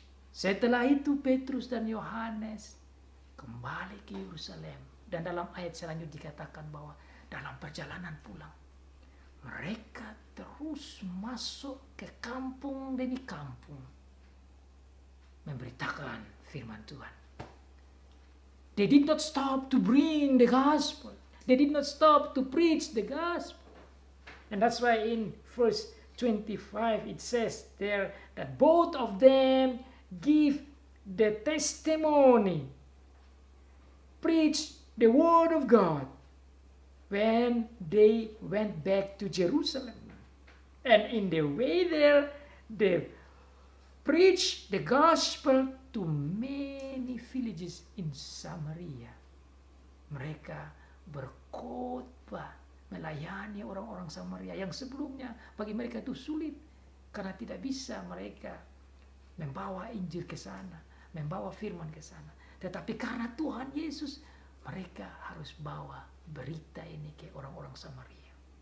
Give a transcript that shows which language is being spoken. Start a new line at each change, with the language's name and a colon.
Indonesian: Setelah itu Petrus dan Yohanes kembali ke Yerusalem, dan dalam ayat selanjutnya dikatakan bahwa dalam perjalanan pulang mereka terus masuk ke kampung demi kampung memberitakan firman Tuhan.
English: They did not stop to bring the gospel. They did not stop to preach the gospel. And that's why in verse 25 it says there that both of them give the testimony, preach the word of God when they went back to Jerusalem. And in the way there, they preached the gospel to many villages in Samaria.
Indonesian: Mereka berkhotbah, melayani orang-orang Samaria yang sebelumnya bagi mereka itu sulit karena tidak bisa mereka membawa Injil ke sana, membawa firman ke sana. Tetapi karena Tuhan Yesus, mereka harus bawa berita ini ke orang-orang Samaria.